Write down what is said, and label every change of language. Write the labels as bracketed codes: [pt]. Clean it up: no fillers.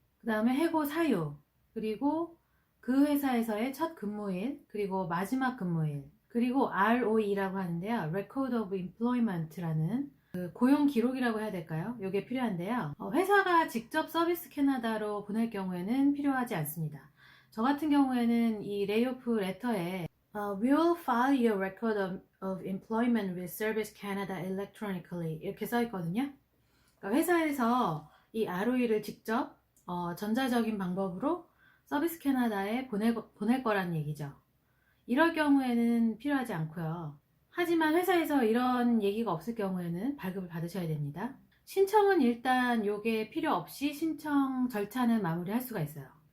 [ko] 그 다음에 해고 사유, 그리고 그 회사에서의 첫 근무일, 그리고 마지막 근무일, 그리고 ROE라고 하는데요. Record of Employment라는 그 고용 기록이라고 해야 될까요? 이게 필요한데요. 회사가 직접 서비스 캐나다로 보낼 경우에는 필요하지 않습니다. 저 같은 경우에는 이 레이오프 레터에 [en] We will file your record of employment with Service Canada electronically [ko] 이렇게 써 있거든요. 그러니까 회사에서 이 ROE를 직접 전자적인 방법으로 서비스 캐나다에 보낼 거란 얘기죠. 이럴 경우에는 필요하지 않고요. 하지만 회사에서 이런 얘기가 없을 경우에는 발급을 받으셔야 됩니다. 신청은 일단 요게 필요 없이 신청 절차는 마무리할 수가 있어요.